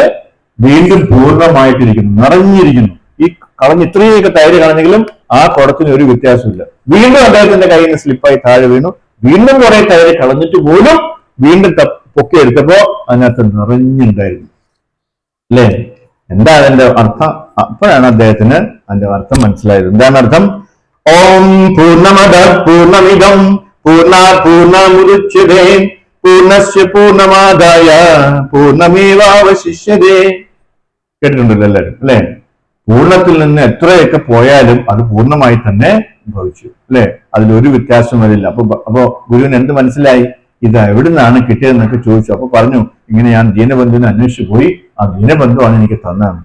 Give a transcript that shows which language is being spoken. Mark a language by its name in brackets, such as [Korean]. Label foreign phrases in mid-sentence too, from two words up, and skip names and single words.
[Malayalam] വീണ്ടും പൂർണ്ണമായിട്ടിരിക്കുന്നു, നിറഞ്ഞിരിക്കുന്നു. ഈ ഇത്രയൊക്കെ തൈര് കളഞ്ഞെങ്കിലും ആ കുടത്തിന് ഒരു വ്യത്യാസമില്ല. വീണ്ടും അദ്ദേഹത്തിന്റെ കയ്യിൽ നിന്ന് സ്ലിപ്പായി താഴെ വീണു. വീണ്ടും കുറെ തൈര് കളഞ്ഞിട്ട് പോലും വീണ്ടും പൊക്കി എടുത്തപ്പോ അതിനകത്ത് നിറഞ്ഞുണ്ടായിരുന്നു അല്ലെ. എന്താ അതിന്റെ അർത്ഥം? അപ്പോഴാണ് അദ്ദേഹത്തിന് അതിന്റെ അർത്ഥം മനസ്സിലായത്. എന്താണ് അർത്ഥം? [Sanskrit] ഓം പൂർണ്ണമദ പൂർണ്ണമിദം പൂർണ്ണാത് പൂർണ്ണമുദച്യതേ പൂർണ്ണസ്യ പൂർണ്ണമാദായ പൂർണ്ണമേവാവശിഷ്യതേ. [Malayalam] കേട്ടിട്ടുണ്ടല്ലോ എല്ലാവരും അല്ലെ. പൂർണ്ണത്തിൽ നിന്ന് എത്രയൊക്കെ പോയാലും അത് പൂർണ്ണമായി തന്നെ ഭവിച്ചു അല്ലെ. അതിലൊരു വ്യത്യാസം വരില്ല. അപ്പൊ ഗുരുവിന് എന്ത് മനസ്സിലായി? ഇത് എവിടുന്നാണ് കിട്ടിയതെന്നൊക്കെ ചോദിച്ചു. അപ്പൊ പറഞ്ഞു, ഇങ്ങനെ ഞാൻ ദീനബന്ധുവിനെ അന്വേഷിച്ചു പോയി, ആ ദീനബന്ധുവാണ് എനിക്ക് തന്നതാണ്.